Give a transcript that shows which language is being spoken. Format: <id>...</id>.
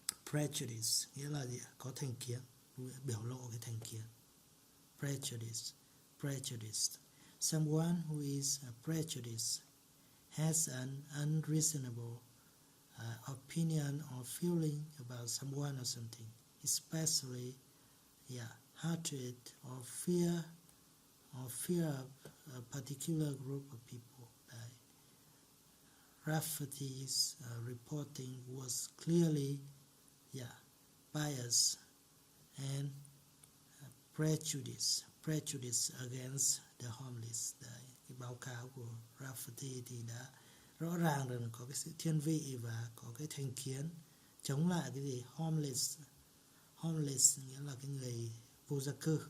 <vi>Prejudice nghĩa là gì? Có thành kiến, biểu lộ cái thành kiến.</vi> <en>Prejudice. Someone who is prejudiced has an unreasonable opinion or feeling about someone or something, especially hatred or fear of a particular group of people. Đấy. Rafferty's reporting was clearly biased and prejudice against the homeless.</en> <vi>Đấy. Cái báo cáo của Rafferty thì đã rõ ràng rằng có cái sự thiên vị và có cái thành kiến chống lại cái gì? Homeless nghĩa là cái người vô gia cư.</vi>